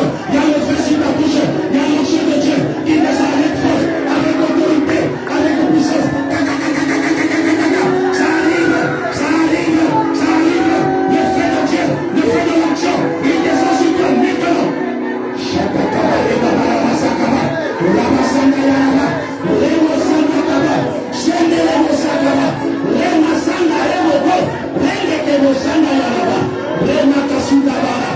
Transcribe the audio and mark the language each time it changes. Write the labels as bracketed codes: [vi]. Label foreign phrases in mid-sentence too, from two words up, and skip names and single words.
[fr] Il y a le feu sur ta bouche. Il y a l'onction de Dieu qui descend avec force, avec autorité, avec puissance. Ça arrive, ça arrive, ça arrive. Le feu de Dieu, le feu de l'onction, il descend sur toi maintenant. Chakakaba et Babara Sakaba. Ramasana Yarama. Rema Sanda Remo Renge Kemo Sanda Yaraba Rema Kasuda